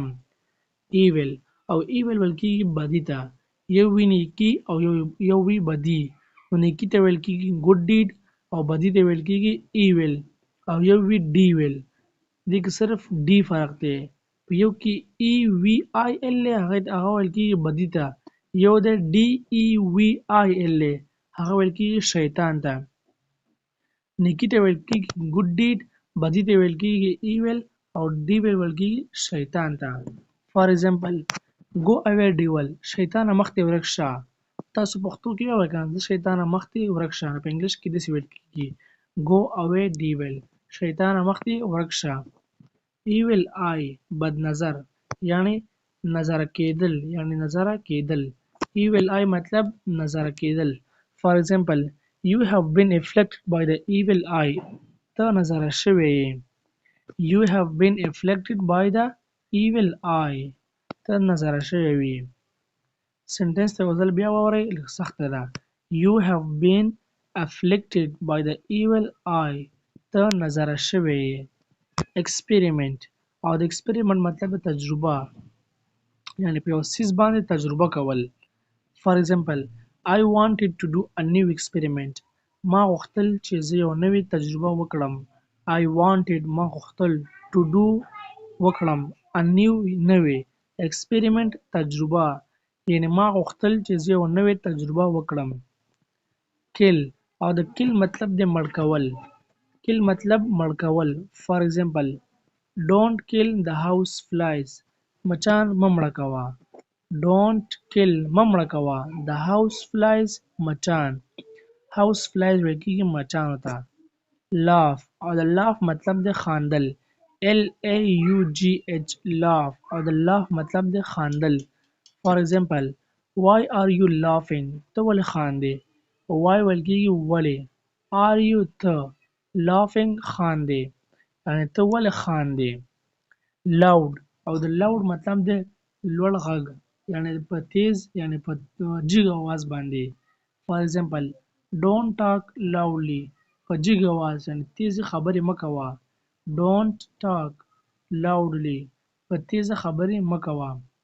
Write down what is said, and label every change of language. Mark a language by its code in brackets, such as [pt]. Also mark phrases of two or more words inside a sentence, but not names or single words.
[ps] evil او evil ویل کېږي بدي ته. یو وي نیکي او یو وي بدي. نو نیکي ته ویل کېږي [en] good deed [ps] او بدي ته ویل کېږي evil او یو وي devil. دې کې صرف d فرق دی. په یو کې evil دی هغه ویل کېږي بدي ته. یو دی devil دی هغه ویل کېږي شیطان ته. نیکي ته ویل کېږي [en] good deed، [ps] بدي ته ویل کېږي evil او devil ویل کېږي شیطان ته. [en] for example go away devil. [ps] شیطانه مخ دې ورک شه. تاسو پښتو کې وایئ که نه شیطانه مخ دې ورک شه. په انګلیش کې داسې ویل کېږي [en] go away devil. [ps] شیطانه مخ دې ورک شه. [en] evil eye [ps] بد نظر یعنی نظره کېدل یعنی نظره کېدل. [en] evil eye [ps] مطلب نظره کېدل. [en] for example you have been afflicted by the evil eye. [ps] ته نظره شوی یې. [en] you have been afflicted by the evil eye. [ps] ته نظره شوی وي. سنټنس ته یو ځل بیا واورئ لږ سخته ده. [en] you have been afflicted by the evil eye. [ps] ته نظره شوی یې. experiment او د experiment مطلب تجربه یعنی په یو څیز باندې تجربه کول. [en] for example I wanted to do a new experiment. [ps] ما غوښتل چې زه یو نوې تجربه وکړم. [en] I wanted [ps] ما غوښتل [en] to do [ps] وکړم [en] a new [ps] نوې experiment تجربه یعنی ما غوښتل چې زه یو نوې تجربه وکړم kill او د kill مطلب د مړ کول kill مطلب مړ کول [en] for example don't kill the house flies [ps] مچان مه مړه کوه [en] don't kill [ps] مه مړه کوه [en] the house flies [ps] مچان [en] house flies [ps] ویل کېږي مچانو ته laugh او د laugh مطلب د خاندل [en] laugh laugh [ps] او د laugh مطلب د خاندل [en] for example why are you laughing [ps] ته ولې خاندې why ویل کېږي ولې [en] are you [ps] ته laughing خاندې یعنی ته ولې خاندې loud او د loud مطلب د لوړ غږ یعنی په تیز یعنی په جګ اواز باندې [en] for example don't talk loudly [ps] په جګ اواز یعنی تیزې خبرې مه کوه [en] don't talk loudly [ps] په تیزه خبرې مه کوه